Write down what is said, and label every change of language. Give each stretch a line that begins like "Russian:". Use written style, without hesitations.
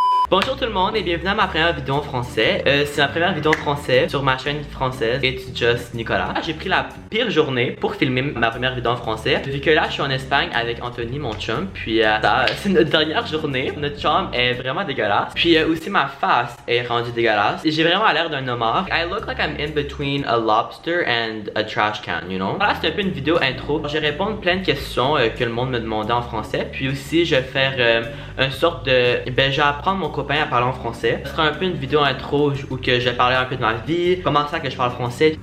French: Bonjour tout le monde et bienvenue à ma première vidéo en français. C'est ma première vidéo en français sur ma chaîne française It's Just Nicolas. J'ai pris la pire journée pour filmer ma première vidéo en français. Vu que là je suis en Espagne avec Anthony mon chum. Puis c'est notre dernière journée. Notre chambre est vraiment dégueulasse. Puis aussi ma face est rendue dégueulasse. J'ai vraiment l'air d'un homard.
English: I look like I'm in between a lobster and a trash can, you know.
French: Voilà, c'est un peu une vidéo intro. Je vais répondre plein de questions que le monde me demandait en français. Puis aussi je vais faire une sorte de... Ben je vais apprendre mon copain à parler en français. Ce sera un peu une vidéo intro où que je vais parler un peu de ma vie, comment ça que je parle français.